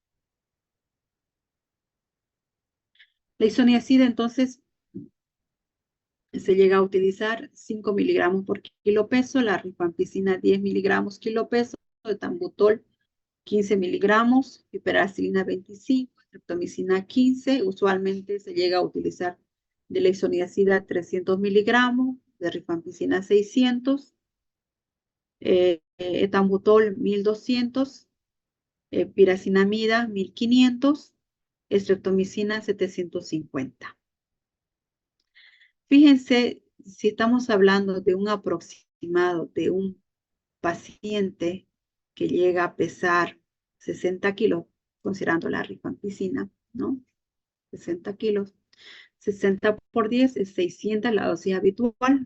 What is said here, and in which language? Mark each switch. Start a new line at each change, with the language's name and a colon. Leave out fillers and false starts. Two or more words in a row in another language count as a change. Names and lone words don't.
Spanish: La isoniazida, entonces, se llega a utilizar 5 miligramos por kilo peso, la rifampicina 10 miligramos kilo peso, etambutol 15 miligramos, piperacilina 25, streptomicina 15, usualmente se llega a utilizar de la isoniazida 300 miligramos, de rifampicina 600, etambutol 1200, piracinamida 1500, streptomicina 750. Fíjense, si estamos hablando de un aproximado de un paciente que llega a pesar 60 kilos, considerando la rifampicina, ¿no? 60 kilos. 60 por 10 es 600, la dosis habitual.